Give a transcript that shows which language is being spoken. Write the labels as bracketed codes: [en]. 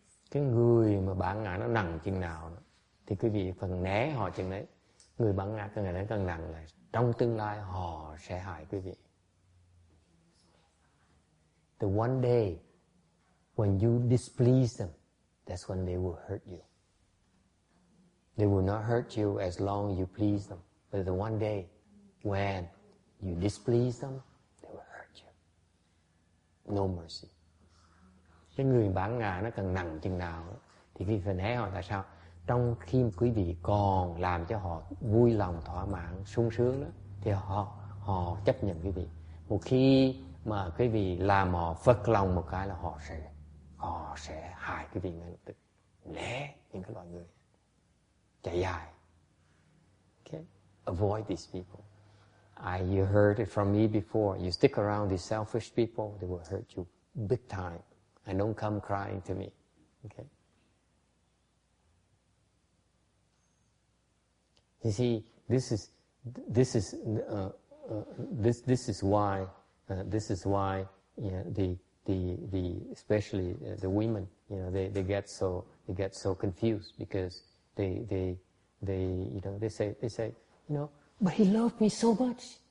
[vi] Cái người mà bản ngã nó nặng chừng nào thì quý vị phần né họ chừng đấy. Người bản ngã càng ngày nó càng nặng là trong tương lai họ sẽ hại quý vị. [en] The one day when you displease them, that's when they will hurt you. They will not hurt you as long as you please them. But the one day when you displease them, they will hurt you. No mercy. [vi] Cái người bản ngã nó càng nặng chừng nào thì quý vị phải né họ. Tại sao? Trong khi quý vị còn làm cho họ vui lòng, thỏa mãn, sung sướng đó, thì họ chấp nhận quý vị. Một khi mà quý vị làm họ phật lòng một cái là họ sẽ hại quý vị ngay lập tức. Né những cái loại người, chạy dài. [en] Okay? Avoid these people. You heard it from me before. You stick around these selfish people, they will hurt you big time. And don't come crying to me. Okay? You see, this is why the especially the women, they get so confused because they say, but he loved me so much.